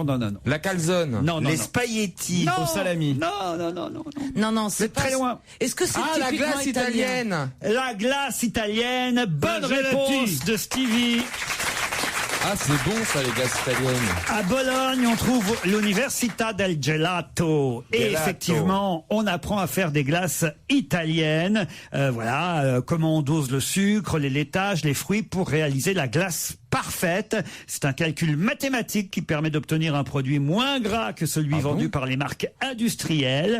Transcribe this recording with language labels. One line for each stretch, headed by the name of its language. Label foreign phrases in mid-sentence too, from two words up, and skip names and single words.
French: La calzone? Non. Les spaghettis? Au salami? Non, c'est très loin. Est-ce que c'est la typiquement glace italien? italienne? La glace italienne. Bonne La réponse gelati. de Stevie. Ah, c'est bon ça, les glaces italiennes. À Bologne, on trouve l'Università del Gelato. Et Gelato. effectivement, on apprend à faire des glaces italiennes. Comment on dose le sucre, les laitages, les fruits pour réaliser la glace parfaite. C'est un calcul mathématique qui permet d'obtenir un produit moins gras que celui vendu par les marques industrielles.